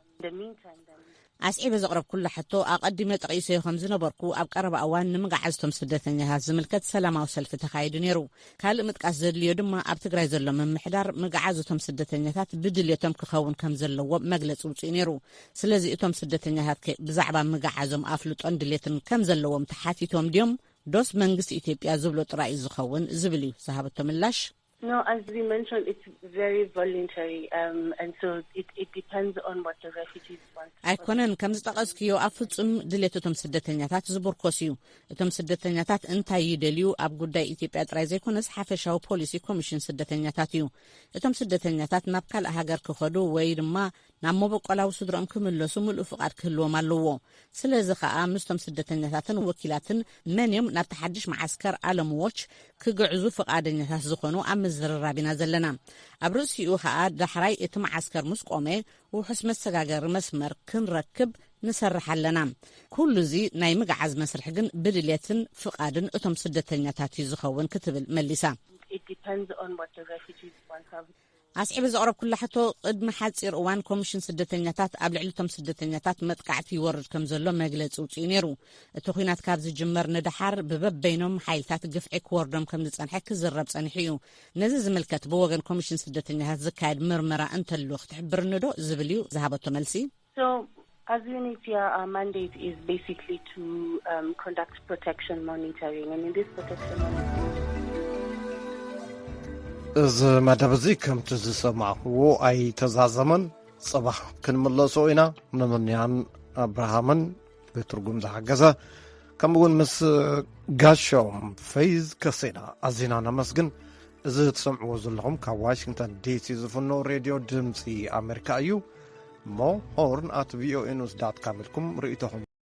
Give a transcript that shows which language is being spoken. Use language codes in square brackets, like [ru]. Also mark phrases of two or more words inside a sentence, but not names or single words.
[ti] ኣስዒበ ዘቕረብ ኩላ ሕቶ ኣቐዲመ ጠቒሰ ከም ዝነበርኩ ኣብ ቀረባ እዋን ንምግዓዝቶም ስደተኛታት ዝምልከት ሰላማዊ ሰልፊ ተኻይዱ ነይሩ ካልእ ምጥቃስ ዘድልዮ ድማ ኣብ ትግራይ ዘሎ ምምሕዳር ምግዓዝቶም ስደተኛታት ብድልየቶም ክኸውን ከም ዘለዎ መግለፂ ውፅእ ነይሩ ስለዚ እቶም ስደተኛታት ብዛዕባ ምግዓዞም ኣፍልጦን ድሌትን ከም ዘለዎም ተሓቲቶም ድዮም ዶስ መንግስቲ ኢትዮጵያ ዝብሎ ጥራይ ዝኸውን ዝብል እዩ ዝሃበቶ ምላሽ [en] No, as we mentioned, it's very voluntary, and so it depends on what the refugees want. [ti] ኣይኮነን ከም ዝጠቐስክዮ ኣብ ፍጹም ድሌቶም ስደተኛታት ዝቡርኮስ እዩ እቶም ስደተኛታት እንታይ ይደልዩ ኣብ ጉዳይ ኢትዮጵያ ጥራይ ዘይኮነስ ሓፈሻዊ ፖሊሲ ኮሚሽን ስደተኛታት እዩ እቶም ስደተኛታት ናብ ካልእ ሃገር ክኸዱ ወይ ድማ ናብ መበቆላዊ ስድሮም ክምለሱ ምሉእ ፍቃድ ክህልዎም ኣለዎ ስለዚ ከዓ ምስቶም ስደተኛታትን ወኪላትን መንዮም ናብ ተሓድሽ ማዓስከር አለምዎች ክግዕዙ ፍቃደኛታት ዝኾኑ ኣብ ምዝርራቢና ዘለና ኣብ ርእሲኡ ከዓ ዳሕራይ እቲ ማዓስከር ምስ ቆመ ውሕስ መሰጋገሪ መስመር ክንረክብ ንሰርሕ ኣለና ኩሉ እዚ ናይ ምግዓዝ መስርሕ ግን ብድልየትን ፍቃድን እቶም ስደተኛታት ዝኸውን ክትብል መሊሳ [en] It depends on what the refugees want. [ti] ኣስዒበ ዘቕረብ ኩላ ሕቶ ቅድሚ ሓፂር እዋን ኮሚሽን ስደተኛታት ኣብ ልዕሊቶም ስደተኛታት መጥቃዕቲ ይወርድ ከም ዘሎ መግለፂ ውፅኡ ነይሩ እቲ ኩናት ካብ ዝጅመር ንድሓር ብበበይኖም ሓይልታት ግፍዒ ክወርዶም ከም ዝጸንሐ ክዝረብ ጸኒሑ እዩ ነዚ ዝምልከት ብወገን ኮሚሽን ስደተኛታት ዝካየድ ምርመራ እንተሉ ክትሕብርኒ ዶ ዝብል እዩ ዝሃበቶ መልሲ [en] So as UNHCR, our mandate is basically to conduct protection monitoring, and in this protection monitoring [ti] እዚ መደብ እዚ ከምቲ ዝሰማዕዎ ኣይተዛዘመን ጽባሕ ክንምለሶ ኢና ንምንያን አብርሃምን ብትርጉም ዝሓገዘ ከምኡውን ምስ ጋሾም ፌዝ ከሴና ኣዚና ነመስግን እዚ ትሰምዕዎ ዘለኹም ካብ ዋሽንግተን ዲሲ ዝፍኖ ሬድዮ ድምፂ ኣሜሪካ እዩ ሞ ሆርን@voanews.com ኢልኩም ርእይቶኹም